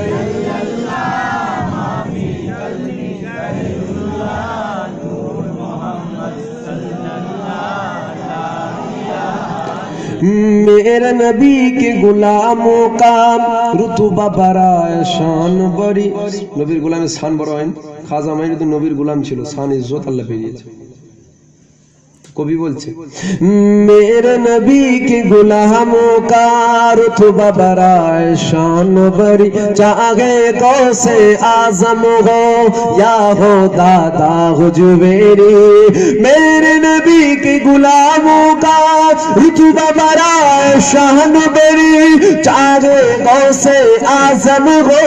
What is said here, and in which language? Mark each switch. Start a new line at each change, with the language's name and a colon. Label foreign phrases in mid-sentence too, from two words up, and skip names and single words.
Urdu: میرے نبی کے غلاموں کا رتبہ بڑا شان بڑی
Bangla: নবীর গোলামের শান বড় হয় খাজা মাইনুদ্দিন নবীর গোলাম ছিল শান ইজ্জত আল্লাহ পেয়ে দিয়েছে কবি বলছে
Urdu: میرے نبی کے غلاموں کا رتبہ بڑا شان بڑی چاہے غوث اعظم ہو یا ہو دادا حجویری میرے نبی کے غلاموں کا رتبہ بڑا شان بڑی چاہے غوث اعظم ہو